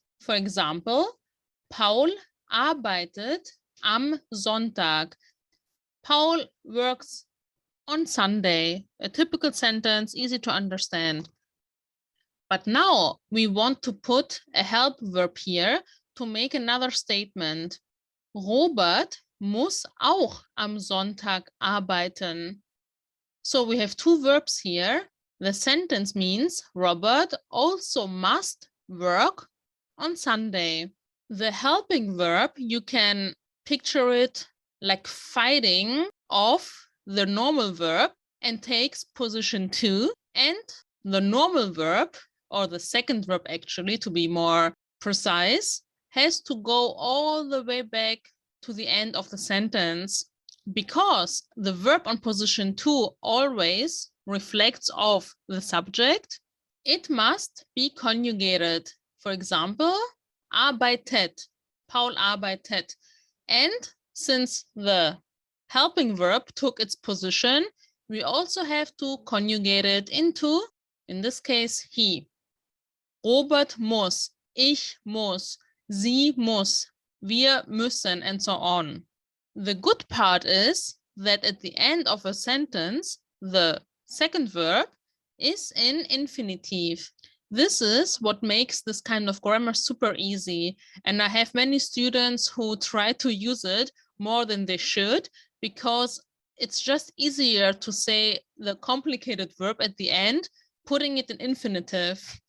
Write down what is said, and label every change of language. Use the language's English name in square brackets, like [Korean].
[English] For example, [German] Paul arbeitet am Sonntag. [English] Paul works on Sunday. A typical sentence, easy to understand. But now we want to put a help verb here to make another statement. [German] Robert muss auch am Sonntag arbeiten. [English] So we have two verbs here. The sentence means Robert also must work on Sunday. The helping verb, you can picture it like fighting off the normal verb and takes position 2, and the normal verb, or the second verb actually to be more precise, has to go all the way back to the end of the sentence, because the verb on position 2 always reflects of the subject. It must be conjugated. For example, [German] arbeitet, Paul arbeitet. [English] And since the helping verb took its position, we also have to conjugate it into, in this case, he. [German] Robert muss, ich muss, sie muss, wir müssen, [English] and so on. The good part is that at the end of a sentence, the second verb is in infinitive. This is what makes this kind of grammar super easy. And I have many students who try to use it more than they should, because it's just easier to say the complicated verb at the end, putting it in infinitive.